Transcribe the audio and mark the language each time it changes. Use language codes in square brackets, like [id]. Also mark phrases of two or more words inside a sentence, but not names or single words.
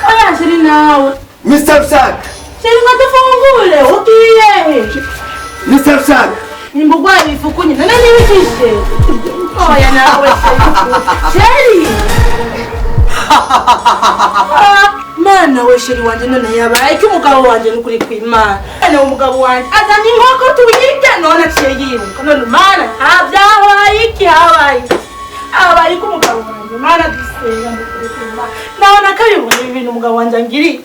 [rn] Oya, sheri nawe. Mister Rusak. Sheri, ngo dufungure, ugiye. Mister Rusak. Nimba ugwaye ifuku nyine, none niba ukije? Oya, nawe sheri. Sheri. Mana we, sheri wanje, none yabaye iki umugabo wanje, nukuri kw'Imana? None umugabo wanje azanye inkoko tuyirya, none aciye yiruka. None Mana, ha-, vyabaye iki? Habaye iki? Habaye iki umugabo wanje? Mana, dusenga, nukuri kw'Imana. Nawe nakabibona ibi bintu umugabo wanje angiriye.